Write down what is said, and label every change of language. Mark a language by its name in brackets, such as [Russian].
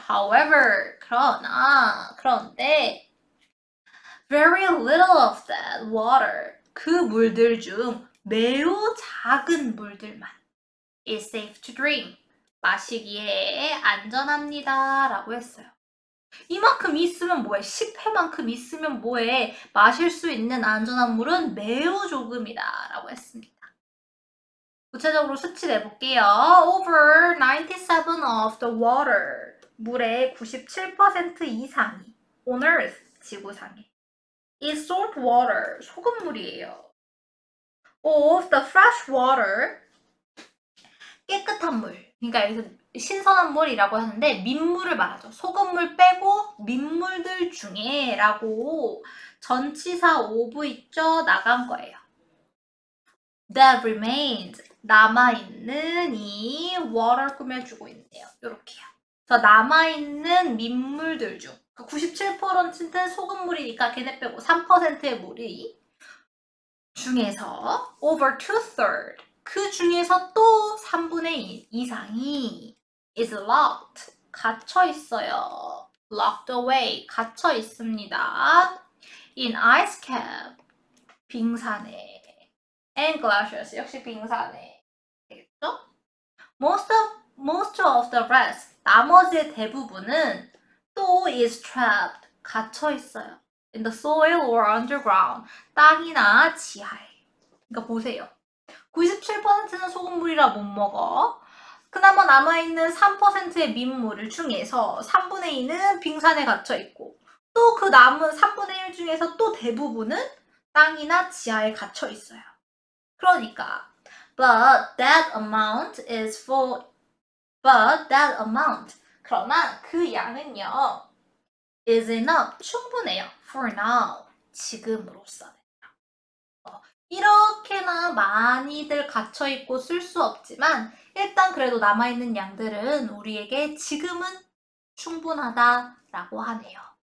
[English] However, [Korean] 그런데 [English] very little of that water, [Korean] 그 물들 중 매우 작은 물들만 [English] is safe to drink, [Korean] 마시기에 안전합니다 라고 했어요. 이만큼 있으면 뭐해? 10회만큼 있으면 뭐해? 마실 수 있는 안전한 물은 매우 조금이다 라고 했습니다. 구체적으로 수치 내볼게요. [English] Over 97 of the water, [Korean] 물의 97% 이상이 [English] on earth, [Korean] 지구상에 [English] is salt water, [Korean] 소금물이에요. [English] Of the fresh water, [Korean] 깨끗한 물. 그러니까 여기서 신선한 물이라고 하는데 민물을 말하죠. 소금물 빼고 민물들 중에 라고 전치사 of 있죠? 나간 거예요. [English] That remains, [Korean] 남아있는 이 water 꾸며주고 있네요. 요렇게요. 그래서 남아있는 민물들 중 97%는 소금물이니까 걔네 빼고 3%의 물이 중에서 [English] over 2/3, [Korean] 그 중에서 또 3분의 2 이상이 [English] is locked, [Korean] 갇혀 있어요. [English] locked away, [Korean] 갇혀 있습니다. [English] in ice cap, [Korean] 빙산에. [English] and glaciers, [Korean] 역시 빙산에. 되겠죠? [English] most of the rest, [Korean] 나머지의 대부분은 또 [English] is trapped, [Korean] 갇혀 있어요. [English] in the soil or underground, [Korean] 땅이나 지하에. 그러니까 보세요. 97%는 소금물이라 못 먹어. 그나마 남아있는 3%의 민물 중에서 3분의 2는 빙산에 갇혀있고 또 그 남은 3분의 1 중에서 또 대부분은 땅이나 지하에 갇혀있어요. 그러니까 [English] but that amount, [Korean] 그러나 그 양은요 [English] is enough, [Korean] 충분해요. [English] for now, [Korean] 지금으로서는. 이렇게나 많이들 갇혀있고 쓸 수 없지만 일단 그래도 남아있는 양들은 우리에게 지금은 충분하다라고 하네요.